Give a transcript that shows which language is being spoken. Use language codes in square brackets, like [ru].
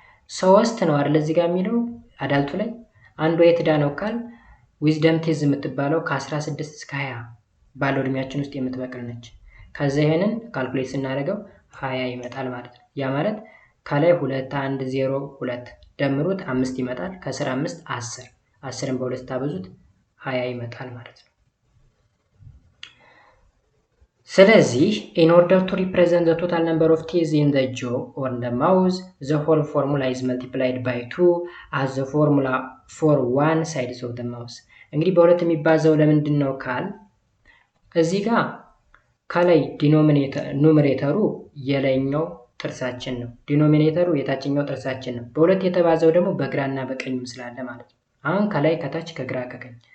[am] 3 ነው አይደል እዚህ ጋር የሚለው አዳልቱ ላይ አንዱ የትዳ ነው ካል ዊዝደም ቲዝ የምትባለው ከ16 እስከ 20 ባለው እድሜያችን ውስጥ የምትበቅል ነች። ከዛ ይሄንን ካልኩሌት ስናደርገው 20 ይመጣል ማለት ነው። ያ ማለት ከላይ 2 1 0 2 ደምሩት 5 ይመጣል፣ ከስር 5 10 10ን በ2 ታበዙት 20 ይመጣል ማለት ነው። ስለዚህ [en] in order to represent the total number of teeth in the jaw or in the mouth, the whole formula is multiplied by 2 as the formula for one side of the mouth. [am] እንግዲህ በሁለት የሚባዛው ለምንድን ነው ካል እዚህ ጋር ከላይ ኑሜሬተሩ የላይኛው ጥርሳችን ነው፣ ዲኖሚኔተሩ የታችኛው ጥርሳችን ነው። በሁለት የተባዛው ደግሞ በግራና በቀኝም ስላለ ማለት ነው። አሁን ከላይ ከታች ከግራ ከቀኝ